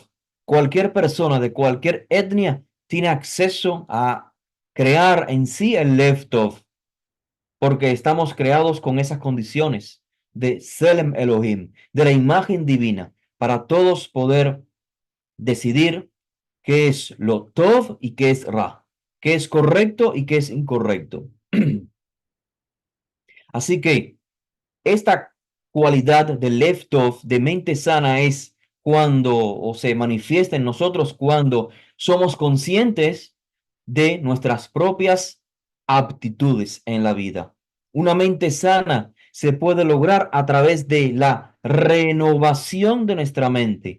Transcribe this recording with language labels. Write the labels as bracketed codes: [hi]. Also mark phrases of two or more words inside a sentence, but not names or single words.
[es] Cualquier persona de cualquier etnia tiene acceso a crear en sí el [he] לב טוב, [es] porque estamos creados con esas condiciones de [he] צלם אלהים, [es] de la imagen divina, para todos poder decidir qué es lo tov y qué es ra, qué es correcto y qué es incorrecto. Así que esta cualidad de [he] לב טוב, [es] de mente sana, es cuando o se manifiesta en nosotros cuando somos conscientes de nuestras propias aptitudes en la vida. Una mente sana se puede lograr a través de la renovación de nuestra mente.